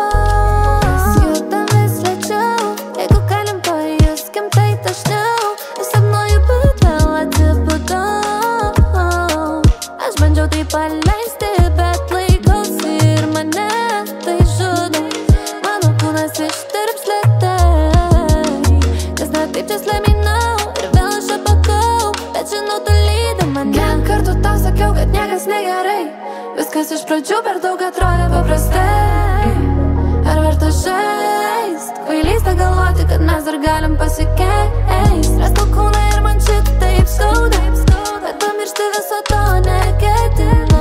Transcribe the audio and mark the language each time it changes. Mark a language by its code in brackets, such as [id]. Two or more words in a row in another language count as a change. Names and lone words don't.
[lt] Mes judam vis lėčiau, jeigu galim pajuskim tai dažniau. Vis sapnuoju, bet vėl atsibudau. Aš bandžiau tai paleisti, bet laikausi ir mane tai žudo. Mano kūnas ištirps lėtai, kas ne taip, [en] just let me know. [lt] Ir vėl aš apakau, bet žinau, tu lydi mane. Kiek kartų tau sakiau, kad niekas negerai, viskas iš pradžių per daug atrodė paprastai. Ar verta žaist, kvailystė galvoti, kad mes dar galim pasikeist. Rasto kūną ir man šitaip skauda, bet pamiršti viso to neketinu.